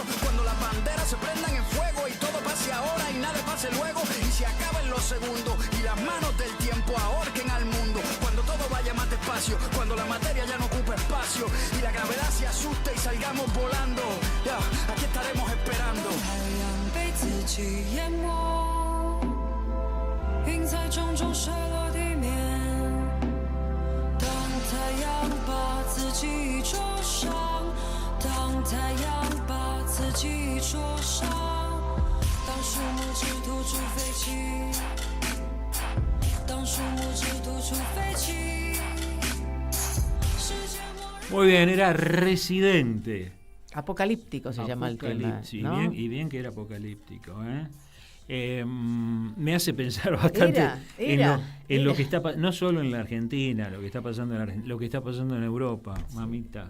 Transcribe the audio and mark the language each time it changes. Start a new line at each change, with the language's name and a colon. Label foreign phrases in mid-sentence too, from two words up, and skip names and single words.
Spanish: Cuando las banderas se prendan en fuego y todo pase ahora y nada pase luego y se acaben los segundos y las manos del tiempo ahorquen al mundo. Cuando todo vaya más despacio, cuando la materia ya no ocupe espacio y la gravedad se asuste y salgamos volando, ya, aquí estaremos esperando.
Chinese: 被自己淹没，云在重重射落地面。当太阳把自己灼伤，当太阳把自己灼伤，当树木只吐出废气，当树木只吐出废气，世界末日。
Spanish: Muy bien, era Residente. Apocalíptico se llama el tema, Sí, ¿no? bien que era apocalíptico, me hace pensar bastante en lo que está no solo en la Argentina, lo que está pasando lo que está pasando en Europa, mamita.